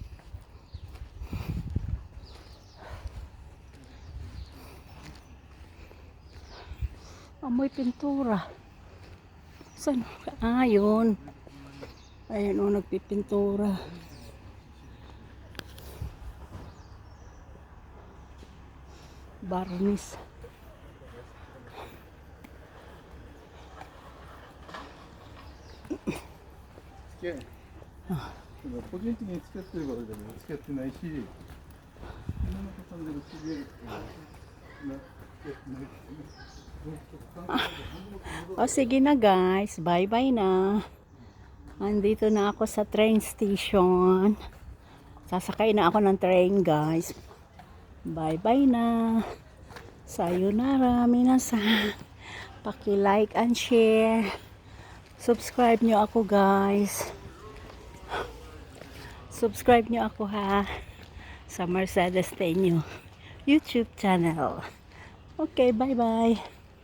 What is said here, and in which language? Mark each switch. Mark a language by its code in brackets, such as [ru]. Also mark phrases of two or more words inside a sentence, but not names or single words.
[tl] Amoy pintura. Saan? Ah, yun. Ayun o, nagpipintura. Barnis. Ah. [ja] 個人的に付き合ってるわけでも付き合ってないし、いろんな方でも知り合い [tl] O sige na guys, [en] bye bye [tl] na. Andito na ako sa train station. Sasakay na ako ng train guys. [en] Bye bye [tl] na. [ja] さようなら皆さん. [tl] Paki- [en] like and share. [tl] Subscribe nyo ako guys. Subscribe nyo ako ha. Sa Mercedes Tenyo YouTube channel. [en] Okay, bye bye.